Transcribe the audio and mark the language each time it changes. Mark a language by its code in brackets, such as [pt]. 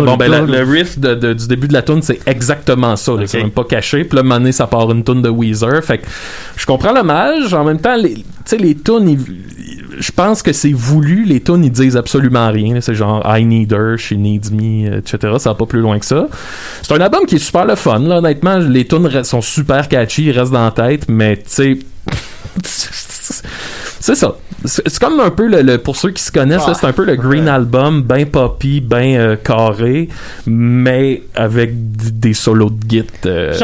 [fr] Bon, ben, le riff du début de la tune, c'est exactement ça. Okay. C'est même pas caché. Puis là, à un moment donné, ça part une tune de Weezer. Fait que je comprends l'hommage. En même temps, les tunes, je pense que c'est voulu. Les tunes, ils disent absolument rien. C'est genre [en] I need her, she needs me, [fr] etc. Ça va pas plus loin que ça. C'est un album qui est super le fun, là. Honnêtement, les tunes sont super catchy, ils restent dans la tête, mais tu sais. C'est ça. C'est comme un peu pour ceux qui se connaissent, là, c'est un peu le Green Album, ben poppy, ben carré, mais avec des solos de guitare.